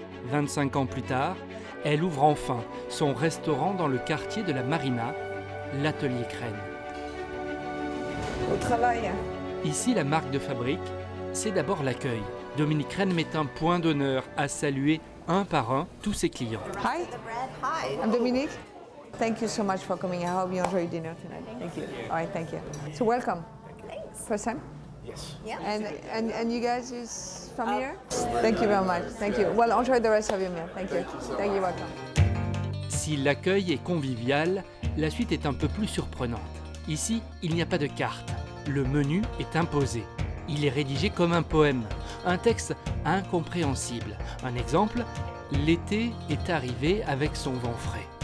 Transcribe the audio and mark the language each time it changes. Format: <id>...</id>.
<fr>25 ans plus tard, elle ouvre enfin son restaurant dans le quartier de la Marina, l'Atelier Crenn. Au travail. Ici, la marque de fabrique, c'est d'abord l'accueil. Dominique Crenn met un point d'honneur à saluer un par un tous ses clients.</fr> <en>Hi, I'm Dominique. Thank you so much for coming. I hope you enjoy your dinner tonight. Thank you. All right, thank you. So welcome. Thanks. First time? Yes. Yeah. And you guys is from here? Thank you very much. Thank you. Well, enjoy the rest of your meal. Thank you. Thank you. Welcome.</en> <fr>Si l'accueil est convivial, la suite est un peu plus surprenante. Ici, il n'y a pas de carte. Le menu est imposé. Il est rédigé comme un poème, un texte incompréhensible. Un exemple, l'été est arrivé avec son vent frais.</fr>